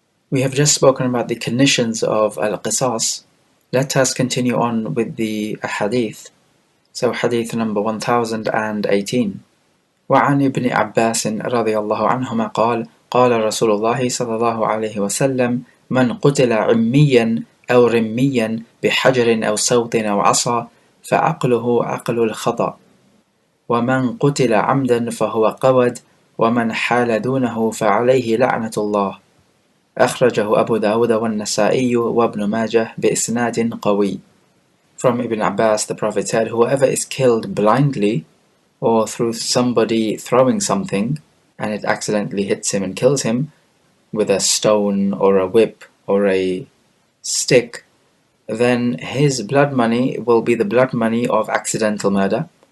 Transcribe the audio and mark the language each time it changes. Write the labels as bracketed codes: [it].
[en] We have just spoken about the conditions of al-qisas. Let us continue on with the hadith. So hadith number 1018. [ar] وعن ابن عباس رضي الله عنهما قال قال رسول الله صلى الله عليه وسلم من قتل عميا أو رميا بحجر أو صوت أو عصا فعقله عقل الخطأ ومن قتل عمدا فهو قود ومن حال دونه فعليه لعنة الله أخرجه أبو داود والنسائي وابن ماجه بإسناد قوي. [en] From Ibn Abbas, the Prophet said, whoever is killed blindly or through somebody throwing something and it accidentally hits him and kills him with a stone or a whip or a stick, then his blood money will be the blood money of accidental murder.